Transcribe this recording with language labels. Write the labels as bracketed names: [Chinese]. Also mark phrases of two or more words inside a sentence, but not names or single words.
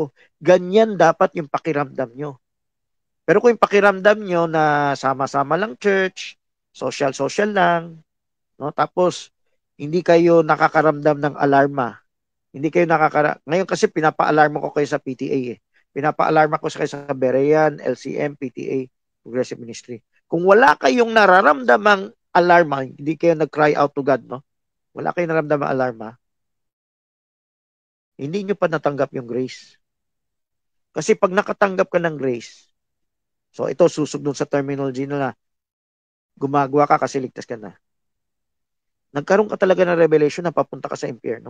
[Filipino] Ganyan dapat yung pakiramdam nyo. Pero kung yung pakiramdam nyo na sama-sama lang church, social lang, no? Tapos, hindi kayo nakakaramdam ng alarma. Hindi kayo ngayon kasi pinapa-alarma ko kayo sa PTA eh. Pinapa-alarma ko kayo sa Berean, LCM, PTA, Progressive Ministry. Kung wala kayong nararamdamang alarma, hindi kayo nag- [English] cry out to God, [Filipino] no? Wala kayong nararamdamang alarma, hindi nyo pa natanggap yung grace. Kasi pag nakatanggap ka ng grace, so ito susog dun sa terminology na gumagawa ka kasi ligtas ka na. Nagkaroon ka talaga ng revelation na papunta ka sa impyerno.